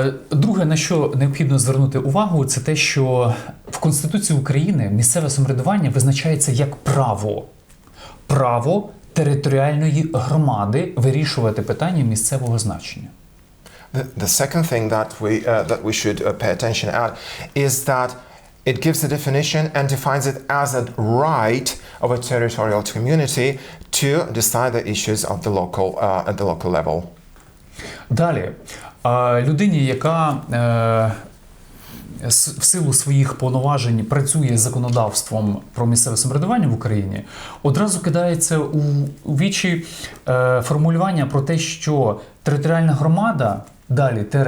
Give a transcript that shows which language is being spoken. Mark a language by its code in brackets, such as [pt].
[uk] Друге, на що необхідно звернути увагу, це те, що в Конституції України місцеве самоврядування визначається як право. Право територіальної громади вирішувати питання місцевого значення. [en] The second thing that we should pay attention at is that it gives the definition and defines it as a right of a territorial community to decide the issues of the at the local level. [uk] Далі, людині, яка в силу своїх повноважень працює з законодавством про місцеве самоврядування в Україні, одразу кидається у вічі формулювання про те, що територіальна громада, далі